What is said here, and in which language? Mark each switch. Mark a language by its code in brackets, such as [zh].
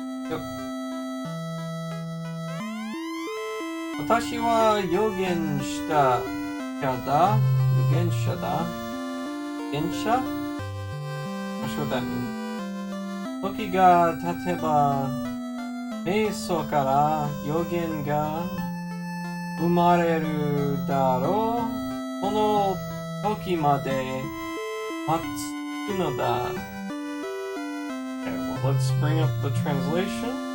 [ja] Yep. 私は予言しただ。予言者だ。預言者? [en] Not sure what that means. [ja] 時が経てば、瞑想から予言が生まれるだろう。その時まで待つのだ。 [en] Okay, well, let's bring up the translation.